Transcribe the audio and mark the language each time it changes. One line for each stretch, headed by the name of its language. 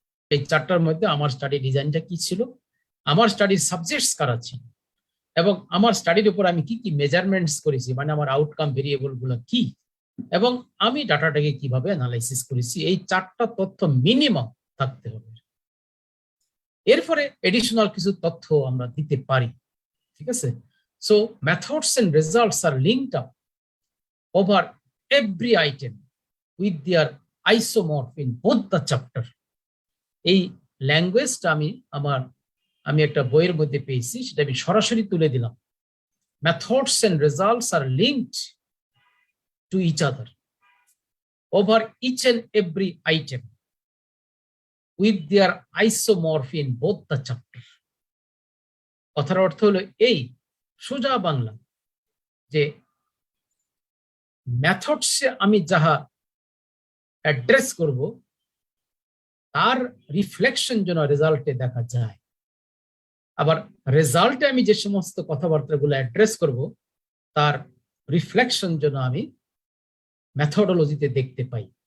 Bangla: এই 4টার মধ্যে আমার স্টাডি ডিজাইনটা কি ছিল, আমার স্টাডির সাবজেক্টস কারা ছিল, এবং আমার স্টাডির উপর আমি কি কি মেজারমেন্টস করেছি, মানে আমার আউটকাম ভেরিয়েবল গুলো কি, এবং আমি ডাটাটাকে কিভাবে অ্যানালাইসিস করেছি, এই 4টা তথ্য মিনিমাম থাকতে হবে। এরপরে এডিশনাল কিছু তথ্য আমরা দিতে পারি। ঠিক আছে, so
English: Methods and results are linked up over every item, with their isomorph in both the chapter.
Bangla: এই ল্যাঙ্গুয়েজটা আমি একটা বইয়ের মধ্যে পেয়েছি, সেটা আমি সরাসরি তুলে দিলাম।
English: Methods and results are linked to each other over each and every item with their isomorph in both the chapter.
Bangla: কথার অর্থ হলো এই, সোজা বাংলা, যে মেথডসে আমি যাহা অ্যাড্রেস করব তার রিফ্লেকশন যেন রেজাল্টে দেখা যায়, আবার রেজাল্টে আমি যে সমস্ত কথাবার্তাগুলো অ্যাড্রেস করব তার রিফ্লেকশন যেন আমি মেথডোলজিতে দেখতে পাই।